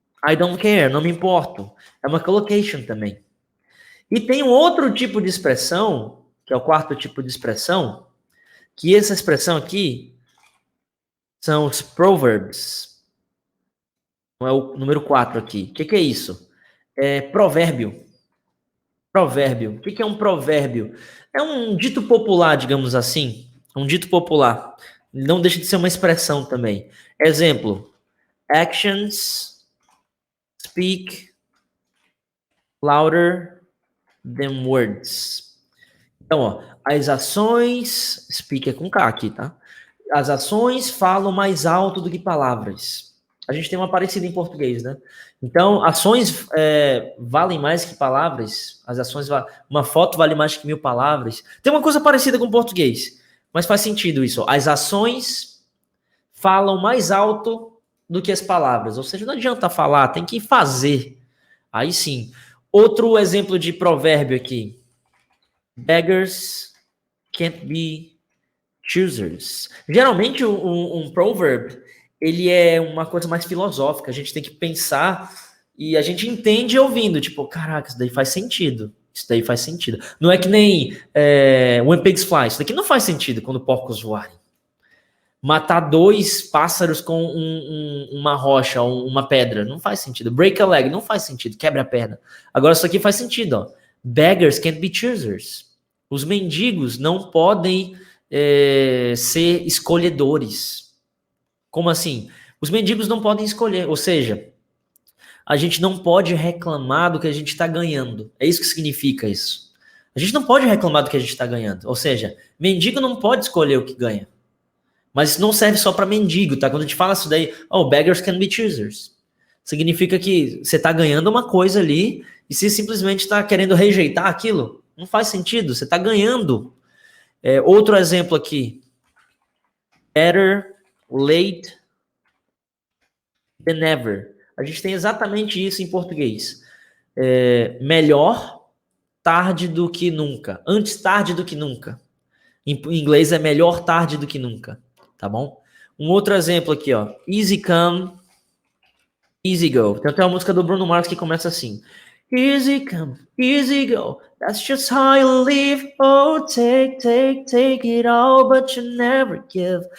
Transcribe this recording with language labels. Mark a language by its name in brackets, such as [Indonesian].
[English] I don't care, [Portuguese] não me importo. É uma collocation também. E tem um outro tipo de expressão, que é o quarto tipo de expressão, que essa expressão aqui são os proverbs. Não é o número 4 aqui. O que é isso? É provérbio. Provérbio. O que é um provérbio? É um dito popular, digamos assim. Um dito popular. Não deixa de ser uma expressão também. Exemplo. [English] Actions speak louder than words. [Portuguese] Então, ó, as ações, speak é com K aqui, tá? As ações falam mais alto do que palavras. A gente tem uma parecida em português, né? Então, ações valem mais que palavras. As ações, uma foto vale mais que 1000 palavras. Tem uma coisa parecida com o português, mas faz sentido isso. As ações falam mais alto do que as palavras. Ou seja, não adianta falar, tem que fazer. Aí sim. Outro exemplo de provérbio aqui. [English] Beggars can't be choosers. [Portuguese] Geralmente um proverb, ele é uma coisa mais filosófica, a gente tem que pensar e a gente entende ouvindo, tipo, caraca, isso daí faz sentido. Isso daí faz sentido. Não é que nem [English] When Pigs Fly, [Portuguese] isso daqui não faz sentido quando porcos voarem. Matar 2 pássaros com uma rocha ou uma pedra, não faz sentido. [English] Break a leg, [Portuguese] não faz sentido, quebra a perna. Agora isso aqui faz sentido, ó. [English] Beggars can't be choosers. [Portuguese] Os mendigos não podem ser escolhedores. Como assim? Os mendigos não podem escolher, ou seja, a gente não pode reclamar do que a gente está ganhando. É isso que significa isso. A gente não pode reclamar do que a gente está ganhando. Ou seja, mendigo não pode escolher o que ganha. Mas isso não serve só para mendigo, tá? Quando a gente fala isso daí, [English] beggars can be choosers. [Portuguese] Significa que você está ganhando uma coisa ali e se simplesmente está querendo rejeitar aquilo, não faz sentido. Você está ganhando. Outro exemplo aqui. [English] Better late than never. [Portuguese] A gente tem exatamente isso em português. Melhor tarde do que nunca. Antes tarde do que nunca. Em inglês é melhor tarde do que nunca. Tá bom? Um outro exemplo aqui, ó. [English] Easy come, easy go. [Portuguese] Tem até uma música do Bruno Mars que começa assim. [English] Easy come, easy go. That's just how you live. Oh, take it all, but you never give.